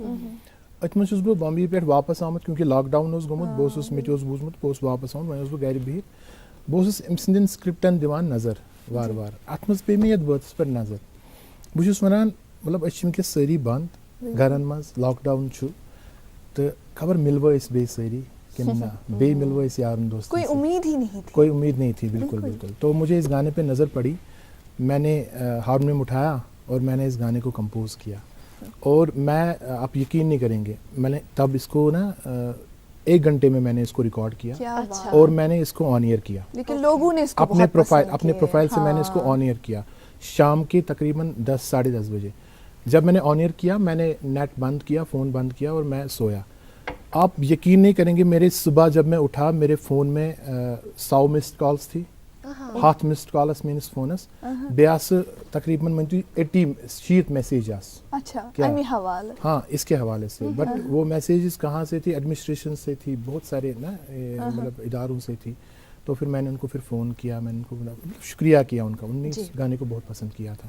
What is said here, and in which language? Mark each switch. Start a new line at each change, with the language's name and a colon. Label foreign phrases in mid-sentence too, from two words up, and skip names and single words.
Kashmiri: أتھۍ منٛز چھُس بہٕ بامبے پٮ۪ٹھ واپس آمُت کیونکہِ لاک ڈاوُن اوس گوٚمُت بہٕ اوسُس مےٚ تہِ اوس بوٗزمُت بہٕ اوسُس واپس آمُت وۄنۍ اوسُس بہٕ گرِ بِہِتھ بہٕ اوسُس أمۍ سٕنٛدٮ۪ن سکرپٹن دِوان نظر وارٕ وارٕ اَتھ منٛز پیٚیہِ مےٚ یَتھ بٲتَس پٮ۪ٹھ نظر. بہٕ چھُس وَنان مطلب أسۍ چھِ وٕنکٮ۪س سٲری بنٛد گرن منٛز لاک ڈاوُن چھُ تہٕ خبر مِلوٕ أسۍ بیٚیہِ سٲری کِنہٕ نہ بیٚیہِ مِلوٕ أسۍ یارن دوستن
Urdu: کوئی امید نہیں تھی. بالکل بالکل. تو مجھے اس گانے پہ نظر پڑی میں نے ہارمونیم اٹھایا اور میں نے اس گانے کو کمپوز کیا اور میں آپ یقین نہیں کریں گے میں نے تب اس کو نا 1 گھنٹے میں نے اس کو ریکارڈ کیا اور میں نے اس کو
English: on air
Urdu: کیا. لیکن لوگوں نے اپنے پروفائل سے میں نے اس کو
English: on air
Urdu: کیا شام کے تقریباً 10 ساڑھے 10 بجے. جب میں نے
English: on air
Urdu: کیا میں نے نیٹ بند کیا فون بند کیا اور میں سویا. آپ یقین نہیں کریں گے میرے صبح جب میں اٹھا میرے فون میں 100
English: missed calls
Urdu: تھی 7 مسڈ کال
Kashmiri: ٲس میٲنِس فونس بیٚیہِ آسہٕ تقریباً مٲنۍ تُہۍ 80 میسیج آسہٕ.
Urdu: ہاں اس کے حوالے سے بٹ وہ میسیجز کہاں سے تھی ایڈمنسٹریشن سے تھی بہت سارے نا مطلب اداروں سے تھی. تو پھر میں نے ان کو پھر فون کیا میں نے ان کو شکریہ کیا ان کا انہوں نے اس گانے کو بہت پسند کیا تھا.